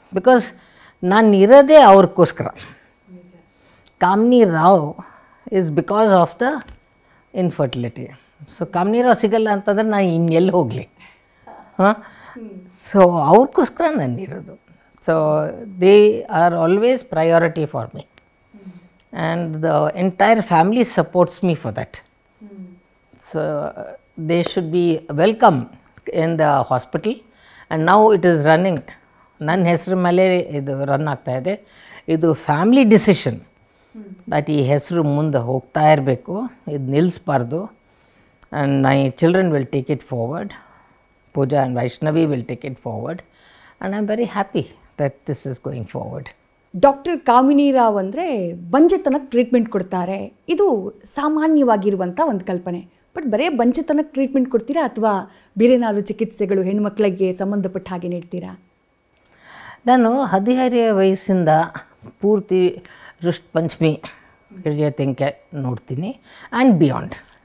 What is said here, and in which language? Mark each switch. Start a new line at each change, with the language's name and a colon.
English: because
Kannada: ನಾನು ಇರೋದೇ ಅವ್ರಿಗೋಸ್ಕರ.
English: Kamini Rao is because of the infertility.
Kannada: So ಕಾಮಿನಿ ರಾವ್ ಸಿಗಲ್ಲ ಅಂತಂದರೆ ನಾನು ಇನ್ನೆಲ್ಲಿ ಹೋಗಲಿ? ಹಾಂ, ಸೊ ಅವ್ರಿಗೋಸ್ಕರ ನಾನು ಇರೋದು. So
English: They are always priority for me. and the entire family supports me for that. So they should be welcome in the hospital, and now it is running.
Kannada: ನನ್ನ ಹೆಸರು ಮೇಲೆ ಇದು ರನ್ ಆಗ್ತಾ ಇದೆ. ಇದು
English: family decision that
Kannada: ಈ ಹೆಸರು ಮುಂದೆ ಹೋಗ್ತಾ ಇರಬೇಕು, ಇದು ನಿಲ್ಲಿಸಬಾರ್ದು.
English: And my children will take it forward. Pooja and Vaishnavi will take it forward, and I'm very happy that this is going forward.
Kannada: Doctor ಕಾಮಿನಿ ರಾವ್ ಅಂದರೆ ಬಂಜೆತನಕ್ಕೆ ಟ್ರೀಟ್ಮೆಂಟ್ ಕೊಡ್ತಾರೆ, ಇದು ಸಾಮಾನ್ಯವಾಗಿರುವಂಥ ಒಂದು ಕಲ್ಪನೆ. ಬಟ್ ಬರೀ ಬಂಜೆತನಕ್ಕೆ ಟ್ರೀಟ್ಮೆಂಟ್ ಕೊಡ್ತೀರಾ ಅಥವಾ ಬೇರೆನಾದರೂ ಚಿಕಿತ್ಸೆಗಳು ಹೆಣ್ಮಕ್ಳಿಗೆ ಸಂಬಂಧಪಟ್ಟ ಹಾಗೆ ನೀಡ್ತೀರಾ? ನಾನು ಹದಿಹರೆಯ ವಯಸ್ಸಿಂದ ಪೂರ್ತಿ ಋಷ್ ಪಂಚಮಿ ಹಿರಿಯ ತನಕ ನೋಡ್ತೀನಿ
English: And beyond.